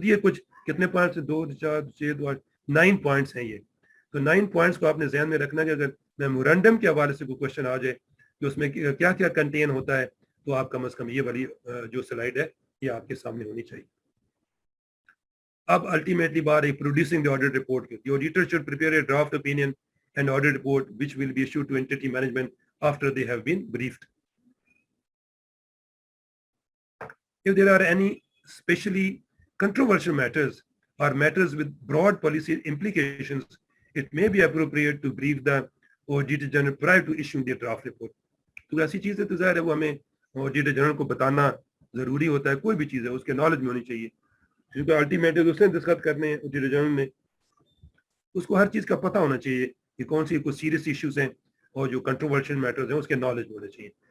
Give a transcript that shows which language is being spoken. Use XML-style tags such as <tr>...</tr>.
<ur>تو یہ کچھ کتنے پوائنٹس, 2 4 6 2 9 پوائنٹس ہیں یہ. تو 9 پوائنٹس کو آپ نے ذہن میں رکھنا کہ اگر میمورینڈم کے حوالے سے کوئی کوشچن آ جائے کہ اس میں کیا کیا کنٹین ہوتا ہے, تو آپ کم از کم یہ والی جو سلائیڈ ہے یہ آپ کے سامنے ہونی چاہیے. اب الٹیمیٹلی بات ہے پروڈیوسنگ دی آڈٹ رپورٹ کی.</ur> <en>The auditor should prepare a draft opinion and audit report which will be issued to entity management after they have been briefed. If there are any especially controversial matters or matters with broad policy implications, it may be appropriate to brief the Auditor General prior to issuing the draft report.</en> <ur>تو ایسی چیزیں تو ظاہر ہے وہ ہمیں Auditor General کو بتانا ضروری ہوتا ہے. کوئی بھی چیز ہے اس کے نالج میں ہونی چاہیے, کیونکہ الٹیمیٹلی اس نے دستخط کرنے ہیں Auditor General نے, اس کو ہر چیز کا پتہ ہونا چاہیے کہ کون سی کوئی سیریس ایشوز ہیں اور جو کنٹروورشل میٹرز ہیں اس کے نالج میں ہونا چاہیے.</ur>